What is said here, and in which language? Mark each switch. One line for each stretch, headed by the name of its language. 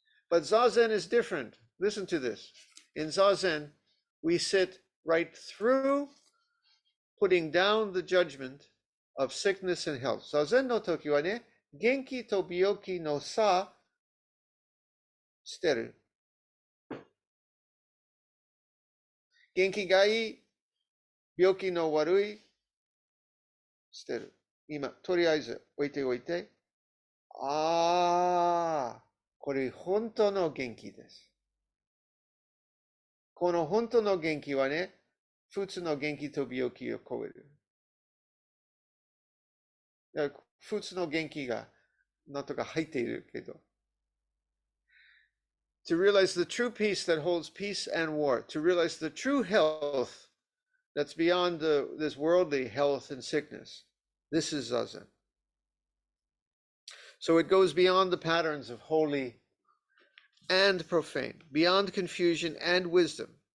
English: But Zazen is different. Listen to this. In Zazen, we sit right through putting down the judgment of sickness and health.
Japanese: Zazen no toki wa ne, genki to byoki no sa shiteru. Genki ga ii, byoki no warui, してる。今、とりあえず置いておいて、これ本当の元気です。この本当の元気はね、普通の元気と病気を超える。普通の元気がなんとか入っているけど。
English: To realize the true peace that holds peace and war, to realize the true health that's beyond this worldly health and sickness. This is Zazen. So it goes beyond the patterns of holy and profane, beyond confusion and wisdom.